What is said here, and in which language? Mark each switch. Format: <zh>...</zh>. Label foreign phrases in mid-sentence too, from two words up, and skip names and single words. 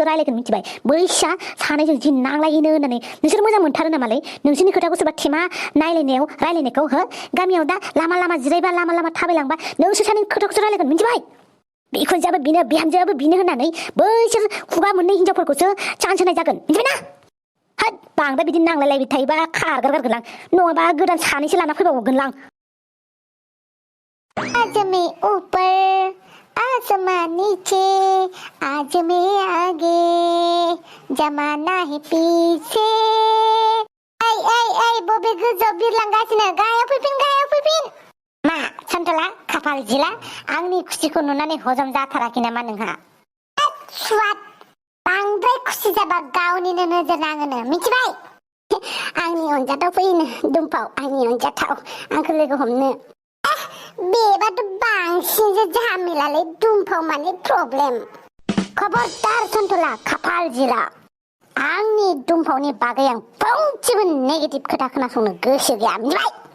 <brx>रायलायगोन मिथिबाय बैसा सानैजों जि नांलायोनो होननानै नोंसोर मोजां मोनथारो नामालै नोंसोरनि खोथाखौ सोरबा थेमा नायलायनायाव रायलायनायखौ गामियाव दा लामा जिरायबा लामा थाबायलांबा नोंसोर सानैनि खोथाखौसो रायलायगोन मिथिबाय बिखुनजोआबो बिनो बिहामजोआबो बिनो होननानै बैसोर खुगा मोननै हिनजावफोरखौसो चान्स होनाय जागोन मिथिबायना बांद्राय बिदि नांलायलायबाय थायोबा खारगारगोनलां नङाबा गोदान सानैसो लाना फैबावगोनलां</brx> <hi>आज मैं ऊपर आसमां नीचे आज मैं आगे जमाना है पीछे</hi> <brx>ओइ बबे गोजौआव बिरलांगासिनो गाहायाव फैफिन मा सानथला खाफाल जिला आंनि खुसिखौ नुनानै हजम जाथाराखै नामा नोंहा स्वाद बांद्राय खुसि जाबा गावनिनो नोजोर नाङोनो मिथिबाय आंनि अनजाथाव फैनो दुमफाव आंनि अनजाथाव आंखौ लोगो हमनो बेबाथ' बांसिनसो झामेलालै दुमफाव माने प्रब्लेम खबरदार सानथला खाफाल जिला आंनि दुमफावनि बागै आं फंसेबो नेगेटिभ खोथा खोनासंनो गोसो गैया मिथिबाय</brx>